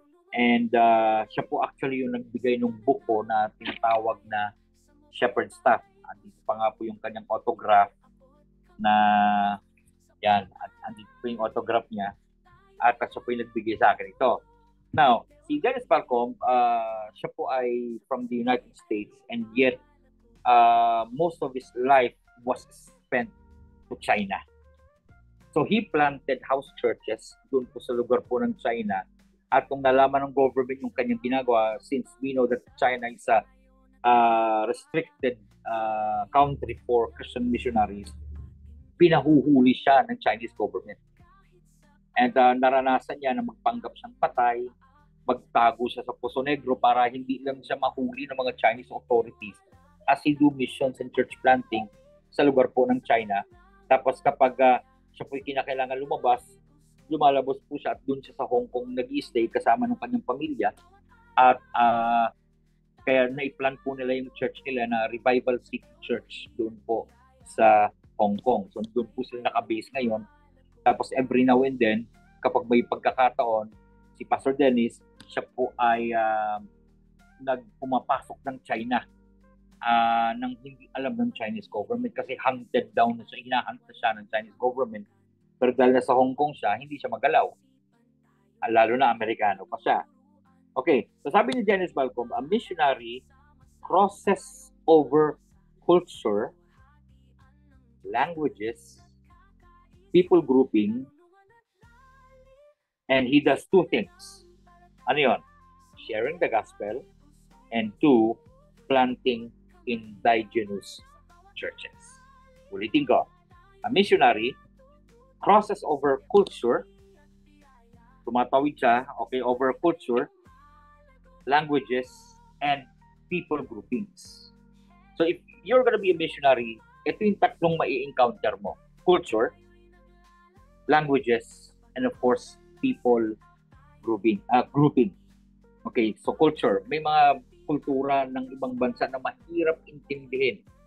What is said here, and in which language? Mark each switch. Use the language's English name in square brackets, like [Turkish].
[Filipino] And siya po actually yung nagbigay ng buko na tinatawag na Shepherd's Staff. Dito pa nga po yung kanyang autograph na yan, andito po yung autograph niya at siya po yung nagbigay sa akin ito. [English] Now, si Dennis Balcom, [Filipino] siya po ay [English] from the United States and yet most of his life was spent to China. So he planted house churches [Filipino] doon po sa lugar po ng China. At kung nalaman ng government yung kanyang ginagawa, [English] since we know that China is a restricted country for Christian missionaries, [Filipino] pinahuhuli siya ng Chinese government. And naranasan niya na magpanggap siyang patay, magtago siya sa Poso Negro para hindi lang siya mahuli ng mga Chinese authorities [English] as he do missions and church planting [Filipino] sa lugar po ng China. Tapos kapag siya po'y kinakailangan lumalabas po siya at doon siya sa Hong Kong nag-i-stay kasama ng kanyang pamilya. At kaya na-plan po nila yung church nila na Revival City Church doon po sa Hong Kong. So doon po sila naka-base ngayon. Tapos [English] every now and then, [Filipino] kapag may pagkakataon, si Pastor Dennis, siya po ay pumapasok ng China nang hindi alam ng Chinese government kasi hunted down na siya, hinahunt na siya ng Chinese government. Pero dahil nasa Hong Kong siya, hindi siya magalaw. Lalo na Amerikano pa siya. [English] Okay, so [Filipino] sabi ni [English] Dennis Balcom, a missionary crosses over culture, languages, people grouping, and he does two things. [Filipino] Ano yun? [English] Sharing the gospel, and two, planting indigenous churches. [Filipino] Ulitin ko, [English] a missionary crosses over culture, [Filipino] tumatawid siya, [English] okay, over culture, languages, and people groupings. So if you're gonna be a missionary, [Filipino] ito yung tatlong mai-encounter mo. [English] Culture, languages, and of course, people grouping. Okay, so culture. [Filipino] May mga kultura ng ibang bansa na mahirap intindihin.